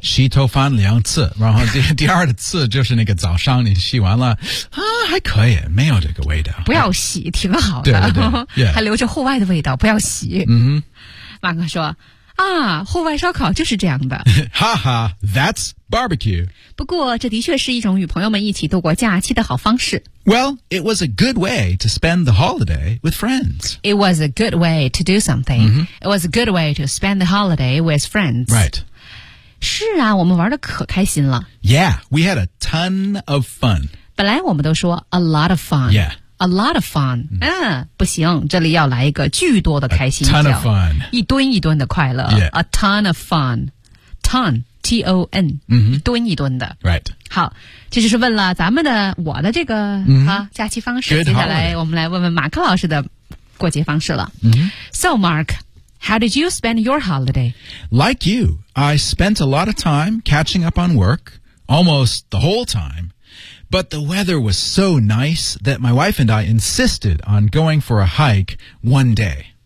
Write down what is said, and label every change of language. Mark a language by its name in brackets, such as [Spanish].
[Chinese] 洗头翻两次然后第二次就是那个早上你洗完了、啊、还可以没有这个味道不要洗挺好的对对对、 [English] yeah. [Chinese] 还留着户外的味道不要洗、 mm-hmm. 马哥说啊，户外烧烤就是这样的 [English] 哈哈 that's barbecue [Chinese] 不过这的确是一种与朋友们一起度过假期的好方式 [English] Well, it was a good way to spend the holiday with friends. It was a good way to do something. Mm-hmm. It was a good way to spend the holiday with friends. Right. [Chinese] 是啊，我们玩得可开心了。 [English] Yeah, we had a ton of fun. [Chinese] 本来我们都说 [English] a lot of fun. Yeah. A lot of fun. [Chinese] 嗯、不行，这里要来一个巨多的开心叫。 [English] A ton of fun. [Chinese] 一吨一吨的快乐。 [English] Yeah. A ton of fun. Ton, T-O-N,、 mm-hmm. [Chinese] 一吨一吨的。 [English] Right. [Chinese] 好这就是问了咱们的我的这个、 mm-hmm. 啊、假期方式、 [English] Good、 [Chinese] 接下来、 [English] holiday. [Chinese] 我们来问问马克老师的过节方式了、 mm-hmm. [English] So Mark, how did you spend your holiday? Like you, I spent a lot of time catching up on work, almost the whole time. But the weather was so nice that my wife and I insisted on going for a hike one day.